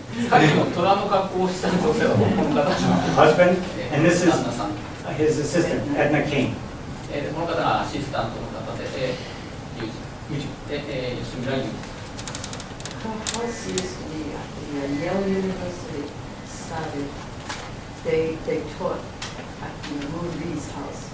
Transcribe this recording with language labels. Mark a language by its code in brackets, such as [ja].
[ja] さっきの虎の格好をした女性はこの方。 [en] Husband, and this is his assistant, Edna King. [ja] この方がアシスタントの方で、吉村裕二。 [en] How used to be at Yale University started. They taught at Moody's house.